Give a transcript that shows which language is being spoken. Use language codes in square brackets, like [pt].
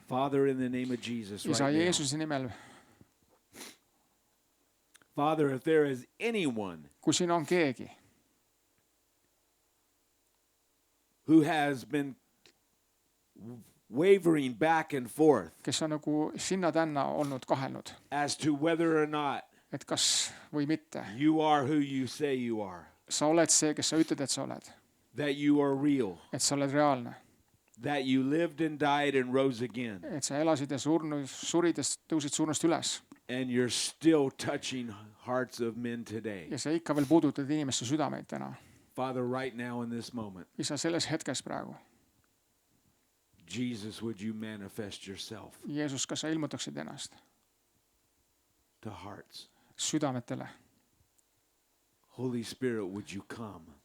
[en] Father, in the name of Jesus [et] Isa [en] right now. [et] Jeesuse nimel, [en] Father, if there is anyone [et] kui siin on keegi, [en] who has been wavering back and forth [et] kes on nagu sinna-tänna olnud kahelnud, [en] as to whether or not [et] et kas või mitte, [en] you are who you say you are, [et] sa oled see, kes sa ütled, et sa oled, [en] that you are real, [et] et sa oled reaalne, [en] that you lived and died and rose again, [et] et sa elasid ja surid ja tõusid surnust üles [en] and you're still touching hearts of men today. [et] ja sa ikka veel puudutad inimeste südameid täna. [en] Father, right now in this moment, [et] Isa, selles hetkes praegu, [en] Jesus, would you manifest yourself [et] Jeesus, kas sa ilmutaksid ennast [en] to hearts? [et] südametele? [en] Holy Spirit, would you come?